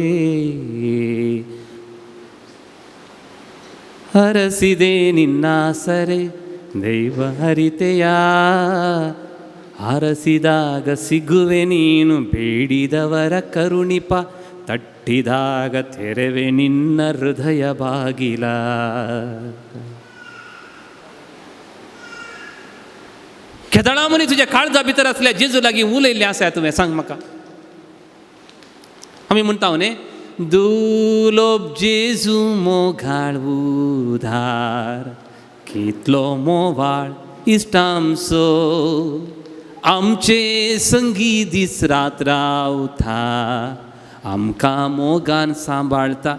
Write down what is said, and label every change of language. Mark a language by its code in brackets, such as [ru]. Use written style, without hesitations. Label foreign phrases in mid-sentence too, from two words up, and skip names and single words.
[kn] ಹರಸಿದೆ ನಿನ್ನ ಸರೆ ದೈವ ಹರಿತೆಯ, ಹರಸಿದಾಗ ಸಿಗುವೆ ನೀನು ಬೇಡಿದವರ ಕರುಣಿಪ, ತಟ್ಟಿದಾಗ ತೆರೆವೆ ನಿನ್ನ ಹೃದಯ ಬಾಗಿಲ. [kok] केदळा मनी तुज्या काळजा भितर असल्या जेजू लागीं उलयल्लें आसा तुवें, सांग म्हाका. आमी म्हणटाव न्ही, दुलोब जेजू मोगाळ उधार, कितलो मोवाळ इश्टामचो, आमचे संगी दीस रात रावता, आमकां मोगान सांबाळता.